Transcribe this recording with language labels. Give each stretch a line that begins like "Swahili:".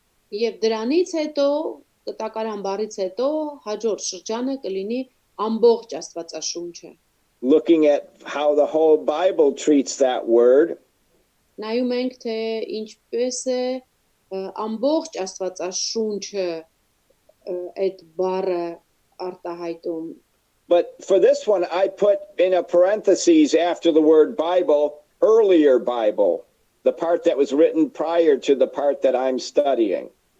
Armenian: Եվ դրանից հետո, կտակարան բառից հետո, հաջորդ շրջանը կլինի ամբողջ Աստվածաշունչը։
English: Looking at how the whole Bible treats that word.
Armenian: Նայում ենք, թե ինչպես է ամբողջ Աստվածաշունչը այդ բառը արտահայտում։
English: But for this one, I put in a parentheses after the word Bible, earlier Bible, the part that was written prior to the part that I'm studying.